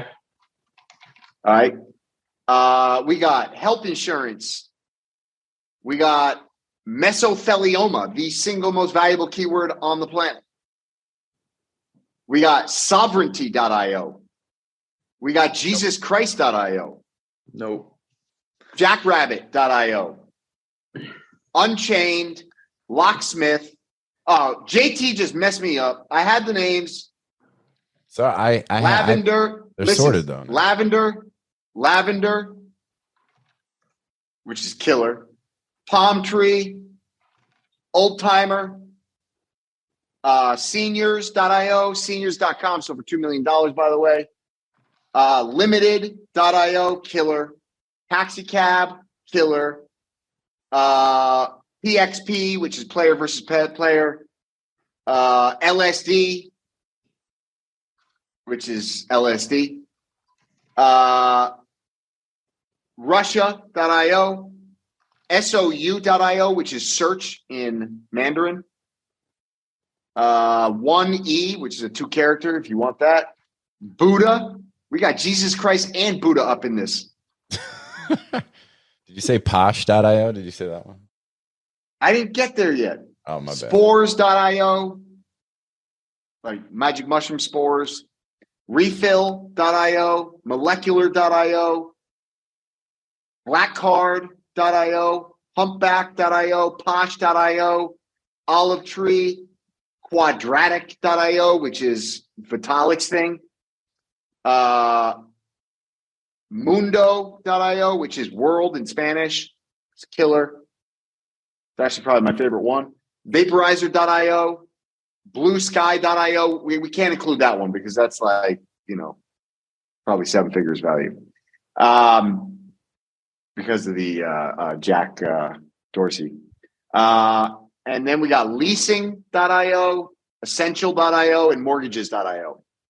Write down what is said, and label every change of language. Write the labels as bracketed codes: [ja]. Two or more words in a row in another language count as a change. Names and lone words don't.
[en] All right. We got health insurance. We got mesothelioma, the single most valuable keyword on the planet. We got sovereignty.io. We got jesuschrist.io. No. Jackrabbit.io. Unchained, Locksmith. Oh, JT just messed me up. I had the names. So Lavender. they're sorted though. Lavender, which is killer. Palm Tree, Old Timer, seniors.io, seniors.com. So for $2 million, by the way. Limited.io, killer. Taxi Cab, killer. PXP, which is player versus player. LSD, which is LSD. Russia.io. SOU.io, which is search in Mandarin. 1E, which is a 2-character if you want that. Buddha. We got Jesus Christ and Buddha up in this. Did you say posh.io? Did you say that one? I didn't get there yet. Oh, my bad. Spores.io, like magic mushroom spores. Refill.io, molecular.io, blackcard.io, humpback.io, posh.io, olive tree, quadratic.io, which is Vitalik's thing. Mundo.io, which is world in Spanish. It's killer. It's actually probably my favorite one. Vaporizer.io, bluesky.io. We can't include that one because that's like, probably 7 figures value. Because of the Jack Dorsey. And then we got leasing.io, essential.io, and mortgages.io.